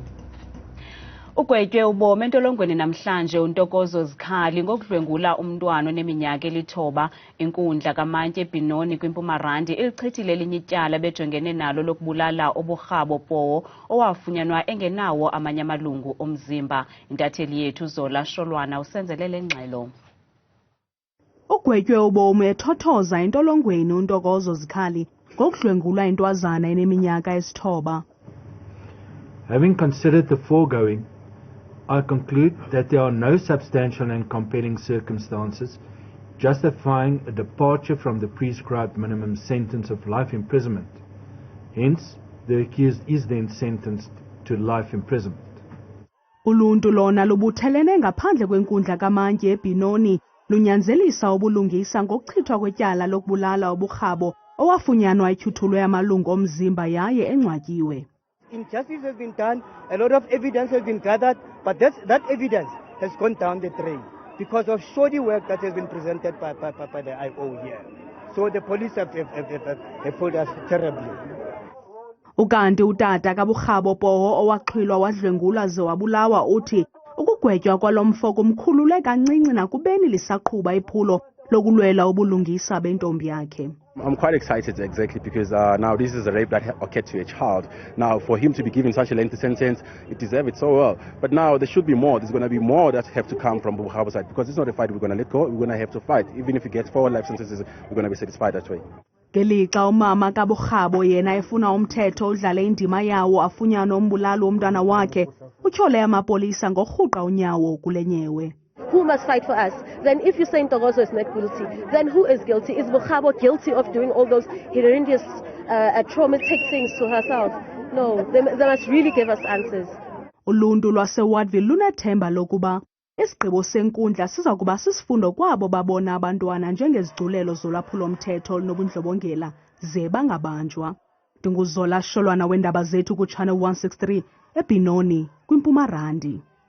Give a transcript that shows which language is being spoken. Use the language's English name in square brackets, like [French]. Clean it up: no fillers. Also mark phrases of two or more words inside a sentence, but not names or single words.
[Xhosa] Ugwetywe ubomi entolongweni namhlanje uNtokozo uZikhali ngokudlwengula umntwana oneminyaka eli-9 inkundla kamantye eBinoni kwiMpumarandi ilichithile elinye ityala bejongene nalo lokubulala uburhabo powo owafunyanwa engenawo amanye amalungu omzimba. Intatheli yethu Zola Sholwana usenzelele ngxelo. Ugwetywe ubomi ethothoza entolongweni uNtokozo uZikhali ngokudlwengula intwazana eneminyaka esi-9. [English] Having considered the foregoing, I conclude that there are no substantial and compelling circumstances justifying a departure from the prescribed minimum sentence of life imprisonment. Hence, the accused is then sentenced to life imprisonment. [Xhosa] Uluntu lona lubuthelene ngaphandle kwenkundla kamantye eBinoni lunyanzelisa ubulungisa ngokuchithwa kwetyala lokubulala uburhabo owafunyanwa etyhuthulwe amalungu omzimba yaye engcwatyiwe. [English] Injustice has been done, a lot of evidence has been gathered, but that evidence has gone down the drain because of shoddy work that has been presented by the IO here. So the police have failed us terribly. [Xhosa] Ukanti utata kaburhabo powo owaxhwilwa wadlwengula ze wabulawa uthi ukugwetywa kwalomfo kumkhulule kancinci nakubeni lisaqhuba iphulo lokulwela ubulungisa bentombi yakhe. [English] I'm quite excited exactly because now this is a rape that occurred to a child. Now for him to be given such a lengthy sentence, it deserves it so well. But now there should be more. There's going to be more that have to come from Buhabo side because it's not a fight we're going to let go. We're going to have to fight. Even if we get 4 life sentences, we're going to be satisfied that way. [Xhosa] Ngelixa umama kaburhabo yena efuna umthetho udlale indima yawo afunyanwa umbulalo womntwana wakhe, utyhole amapolisa ngorhuqa unyawo kule nyewe. [English] Who must fight for us? Then if you say Ntokozo is not guilty, then who is guilty? Is Buhabo guilty of doing all those horrendous, traumatic things to herself? No, they must really give us answers. [Xhosa] Uluntu lwaseWardville lunethemba lokuba isigqibo senkundla siza kuba sisifundo kwabo babona abantwana njengezigculelo zolwaphulo-mthetho olunobundlobongela ze bangabanjwa. NdinguZola Sholwana weendaba zethu kuChannel 163 eBinoni kwiMpumarandi.